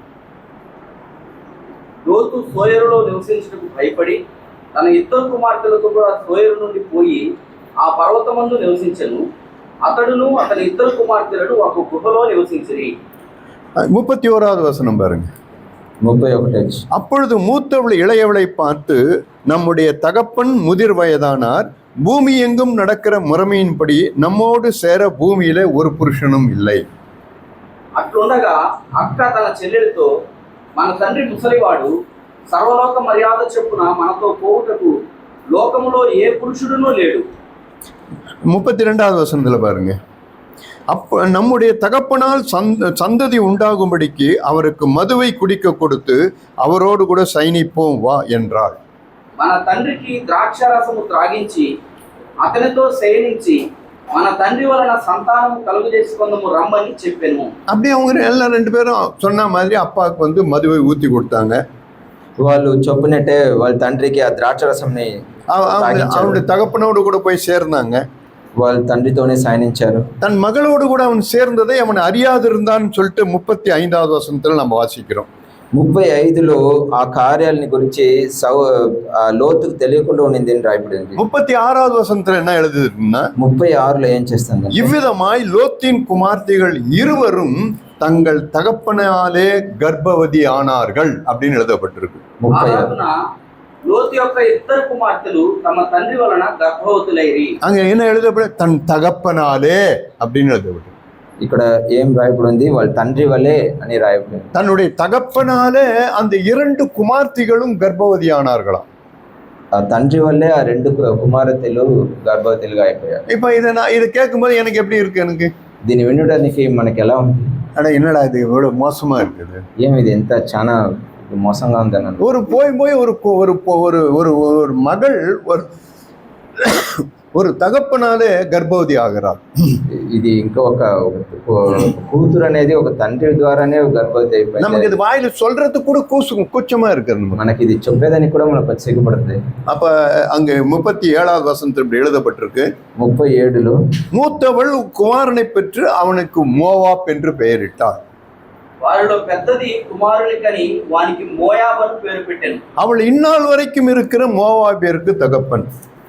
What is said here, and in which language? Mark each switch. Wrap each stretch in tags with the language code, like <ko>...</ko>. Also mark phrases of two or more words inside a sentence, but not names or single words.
<te>లోతు సోయరులో నివసించుటకు భయపడి తన 2 కుమార్తెలతో కూడా సోయరు నుండి పోయి ఆ పర్వతమందు నివసించెను. అతడును అతని 2 కుమార్తెలను ఒక గుహలో నివసించిరి.</te> <ta>31வது வசனம் பாருங்க. 31. அப்பொழுது மூத்தவள் இளையவளை பார்த்து, நம்முடைய தகப்பன் முதிர் வயதானார், பூமி எங்கும் நடக்கிற முறைமையின்படி நம்மோடு சேர பூமியில ஒரு புருஷனும் இல்லை.</ta> <te>అట్లుండగా అక్క తన చెల్లెలతో, మన తండ్రి ముసలివాడు, సర్వలోక మర్యాద చొప్పున మనతో పోవుటకు లోకములో ఏ పురుషుడునూ లేడు.</te> <ta>32வது வசனத்துல பாருங்க. அப்ப நம்முடைய தகப்பனால் சந்ததி உண்டாகும்படிக்கு அவருக்கு மதுவை குடிக்க கொடுத்து அவரோடு கூட சயனிப்போம் வா என்றாள்.</ta> <te>మన తండ్రికి ద్రాక్షారసము త్రాగించి అతనితో శయనించి మన తండ్రి వలన సంతానము కలుగు చేసుకుందాము రమ్మని చెప్పాను.</te> <ta>அப்படியே அவங்க எல்லாம் 2 பேரும் சொன்ன மாதிரி அப்பாவுக்கு வந்து மதுவை ஊத்தி கொடுத்தாங்க.</ta> <te>వాళ్ళు చెప్పినట్టే వాళ్ళ తండ్రికి ఆ ద్రాక్షరసంని</te> <ta>அவனுடைய தகப்பனோடு கூட போய் சேர்ந்தாங்க.</ta> <te>వాళ్ళ తండ్రితోనే సాయనించారు.</te> <ta>தன் மகளோடு கூட அவன் சேர்ந்ததை அவன் அறியாது இருந்தான்னு சொல்லிட்டு 35வது வசனத்துல நம்ம வாசிக்கிறோம்.</ta> <te>35లో ఆ కార్యాలని గురించి లోతుకు తెలియకుండా ఉండింది అని రాయబడింది.</te> <ta>36வது వசனத்துல என்ன எழுதுதுன்னா,</ta> <te>36లో ఏం చేస్తుంది,</te> <ta>இவ்விதமாய் லோத்தின் குமார்த்திகள் இருவரும் தங்கள் தகப்பனாலே கர்ப்பவதி ஆனார்கள் அப்படின்னு எழுதப்பட்டிருக்கு. 36</ta> <te>లోతు యొక్క 2 కుమార్తెలు తమ తండ్రి వలన గర్భవతులైరి.</te> <ta>அங்க என்ன எழுதப்பட, தன் தகப்பனாலே அப்படின்னு எழுதப்பட்டிருக்கு.</ta> <te>ఇక్కడ ఏం రాయబడింది, వాళ్ళ తండ్రి వలే అని రాయబడింది.</te> <ta>தன்னுடைய தகப்பனாலே அந்த 2 குமார்த்திகளும் கர்ப்பவதி ஆனார்களாம்.</ta> <te>ఆ తండ్రి వల్లే ఆ 2 కుమార్తెలు గర్భవతులుగా అయిపోయారు.</te> <ta>இப்ப இதை கேட்கும்போது எனக்கு எப்படி இருக்கு? எனக்கு</ta> <te>దీన్ని వినడానికి మనకి ఎలా ఉంది?</te> <ta>அட என்னடா இது இவ்வளவு மோசமா இருக்குது,</ta> <te>ఏమి ఇది ఎంత చాలా మోసంగా ఉందని.</te> <ta>ஒரு போய் ஒரு மகள் ஒரு தகப்பனாலே கர்ப்பவதி ஆகிறார்.</ta> <te>ఇది ఇంకా ఒక కూతురు అనేది ఒక తండ్రి ద్వారానే గర్భవతి అయిపోయింది.</te> <ta>நமக்கு இது வாயில சொல்றது கூட கூச்சமா இருக்குது.</ta> <te>మనకి ఇది చెప్పేదానికి కూడా మనకు సిగ్గుపడుతుంది.</te> <ta>அப்ப அங்க 37வது வசனத்தில் இப்படி எழுதப்பட்டிருக்கு.</ta> <te>37లో</te> <ta>மூத்தவள் குமாரனை பெற்று அவனுக்கு மோவாப் என்று பெயரிட்டார்.</ta> <te>వారిలో పెద్దది కుమారుని కని వానికి మోయాబు అని పేరు పెట్టాను.</te> <ta>அவள் இந்நாள் வரைக்கும் இருக்கிற மோவாபியருக்கு தகப்பன்.</ta>